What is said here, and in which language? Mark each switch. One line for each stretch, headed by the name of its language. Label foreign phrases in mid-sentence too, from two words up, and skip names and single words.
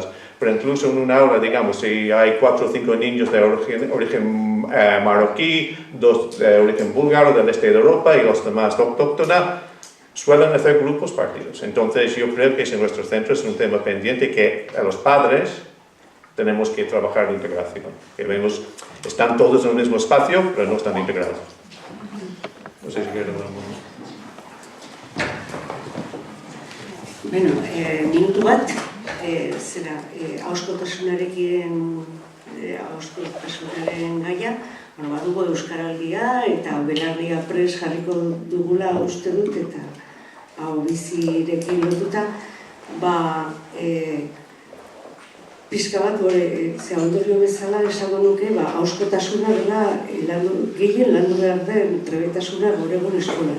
Spanish: Pero incluso en un aula, digamos, si hay 4 o 5 niños de origen marroquí, 2 de origen búlgaro, del este de Europa y los demás autóctonas, suelen hacer grupos partidos. Entonces yo creo que en nuestros centros es un tema pendiente que a los padres tenemos que trabajar en integración. Que vemos, están todos en el mismo espacio, pero no están integrados. No sé si quieren hablar más.
Basque: Bueno, minutu bat, ahoskotasunaren gaia, badugu Euskaraldia eta belarria prest jarriko dugula uste dut, eta hau bizirekin lotuta, pixka bat, ze ondorio bezala esango nuke, ahoskotasuna gehien landu behar den trebetasuna gaur egun eskolan.